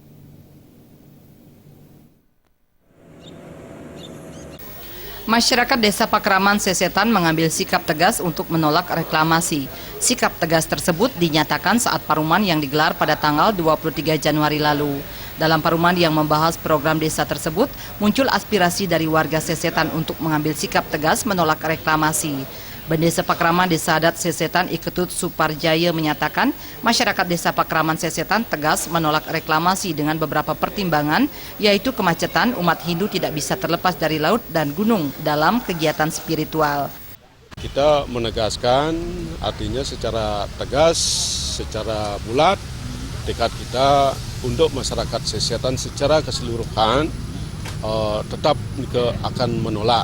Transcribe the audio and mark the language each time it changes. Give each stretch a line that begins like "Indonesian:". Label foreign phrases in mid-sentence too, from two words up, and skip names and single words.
Indonesian: Masyarakat Desa Pakraman Sesetan mengambil sikap tegas untuk menolak reklamasi. Sikap tegas tersebut dinyatakan saat paruman yang digelar pada tanggal 23 Januari lalu. Dalam paruman yang membahas program desa tersebut, muncul aspirasi dari warga Sesetan untuk mengambil sikap tegas menolak reklamasi. Bendesa Pakraman Desa Adat Sesetan Iketut Suparjaya menyatakan masyarakat Desa Pakraman Sesetan tegas menolak reklamasi dengan beberapa pertimbangan, yaitu kemacetan umat Hindu tidak bisa terlepas dari laut dan gunung dalam kegiatan spiritual. Kita menegaskan artinya secara tegas, secara bulat tekad kita untuk masyarakat Sesetan secara keseluruhan tetap akan menolak.